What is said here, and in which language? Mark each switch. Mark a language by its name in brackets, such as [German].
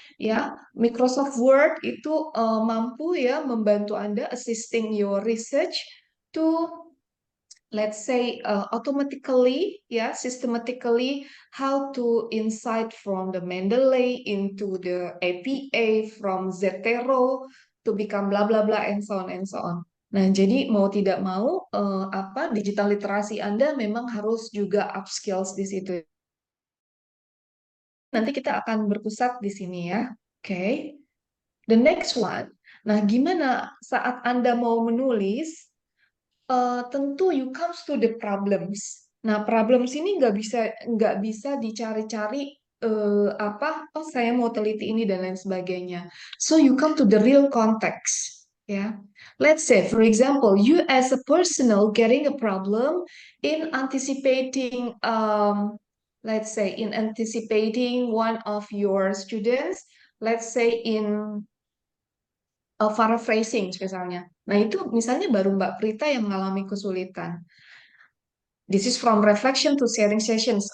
[Indonesian] Ya, Microsoft Word itu mampu ya membantu Anda [English] assisting your research to, let's say, automatically, yeah, systematically, how to insight from the Mendeley into the APA, from Zotero to become blah blah blah and so on and so on. [Indonesian] Nah, jadi mau tidak mau digital literasi Anda memang harus juga upskills di situ. Nanti kita akan berpusat di sini ya. Oke. [English] The next one. [Indonesian] Nah, gimana saat Anda mau menulis? Tentu [English] you comes to the problems. [Indonesian] Nah, problems ini nggak bisa dicari-cari oh saya mau teliti ini dan lain sebagainya. [English] So you come to the real context. Ya, let's say for example you as a personal getting a problem in anticipating, let's say in anticipating one of your students, let's say in paraphrasing misalnya. [Indonesian] Nah, itu misalnya baru Mbak Prita yang mengalami kesulitan. [English] This is from reflection to sharing sessions.